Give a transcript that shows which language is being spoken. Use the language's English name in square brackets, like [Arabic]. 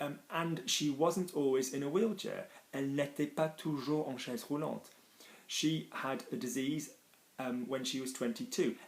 [English] And she wasn't always in a wheelchair. [French] Elle n'était pas toujours en chaise roulante. [English] She had a disease when she was 22.